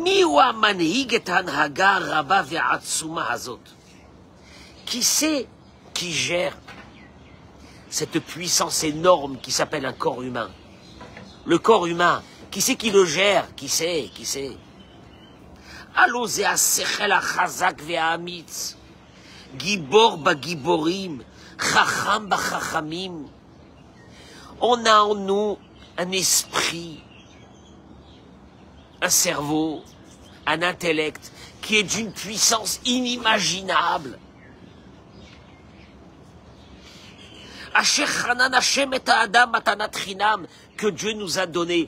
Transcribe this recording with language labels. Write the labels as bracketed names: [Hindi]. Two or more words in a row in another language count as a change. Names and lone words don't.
[French] Qui c'est qui gère cette puissance énorme qui s'appelle un corps humain. Le corps humain, qui c'est qui le gère? Qui c'est? [Hebrew] Allo זה השכל החזק והאמיץ, גיבור בגיבורים, חכם בחכמים. [French] On a en nous un esprit, un cerveau, un intellect qui est d'une puissance inimaginable. Que Dieu nous a donné.